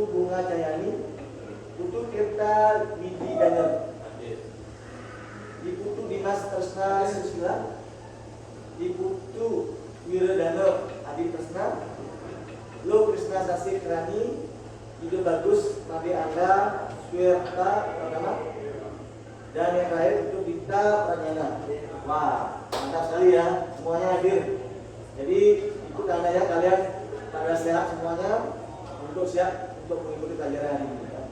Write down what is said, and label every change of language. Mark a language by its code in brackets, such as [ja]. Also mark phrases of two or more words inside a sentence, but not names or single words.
[id] Bunga Cayani, Putu Tirta Widi Daniel, Ibu Dimas Tresna Susila, Ibu Wiradana Adi Tresna, Lo Krisna Sasi Krani, Ide Bagus Nabi Anda Swirta Pranama, dan yang terakhir itu Dita Pranyana. Wah, mantap sekali ya, semuanya hadir. Jadi itu tandanya kalian pada sehat semuanya, untuk siap untuk mengikuti pelajaran ini.